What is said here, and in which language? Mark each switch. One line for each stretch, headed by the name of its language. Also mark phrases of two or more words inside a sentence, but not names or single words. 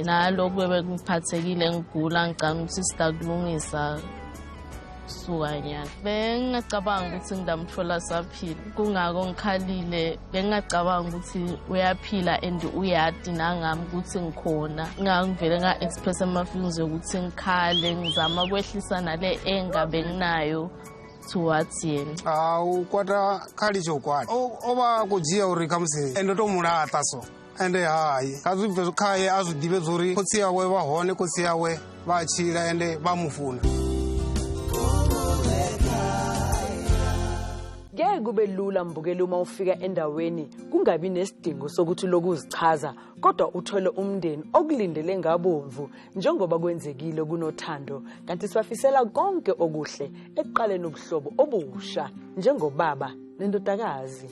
Swati: nalokhu bekungiphathekile ngigula ngicabanga ukuthi sitakulungisa kusuka nyana bengingacabanga ukuthi ngidamthola asaphila kungako ngikhalile bengingacabanga ukuthi uyaphila and uyati nangami ukuthi ngikhona ngangivele nga-expressa ama-feelings yokuthi ngikhale ngizama kwehlisa nale enga benginayo towards yena
Venda: kwata khali tsho kwata o vha khou dzhia uri khamusi ende tou mulaṱa so ende hayi kha zwi bve khaye a zwi ḓivhe zwo uri khotsi yawe vha hone khotsi yawe vha tshila ende vha mufuna
Zulu: Ngeke kube lula mbukela uma ufika endaweni kungabi nesidingo sokuthi lokuzichaza kodwa uthole umndeni okulindele ngabomvu njengoba kwenzekile kunothando kanti sifisela konke okuhle ekuqaleni ubuhlobo obusha njengobaba nendodakazi.